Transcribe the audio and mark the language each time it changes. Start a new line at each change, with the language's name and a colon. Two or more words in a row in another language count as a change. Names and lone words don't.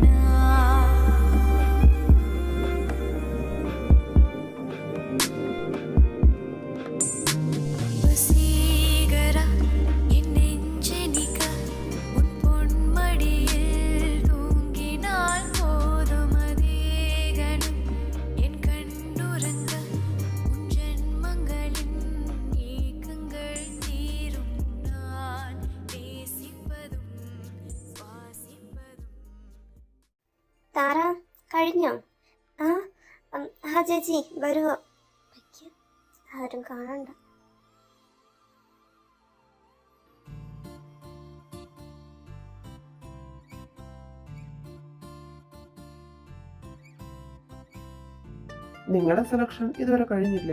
Tamil: வசீகரா என் நெஞ்செனிக்க உன் பொன்மடியில் தூங்கினால் போதும் அதே கணம் என் கண்ணுறங்க உன் ஜென்மங்களின் ஏக்கங்கள் தீரும் நான் நேசிப்பதும் சுவாசிப்பதும்
Malayalam: താര കഴിഞ്ഞോ? ആ ആ ചേച്ചി വരുമോ? ആരും കാണണ്ട. നിങ്ങളുടെ സെലക്ഷൻ ഇതുവരെ കഴിഞ്ഞില്ലേ?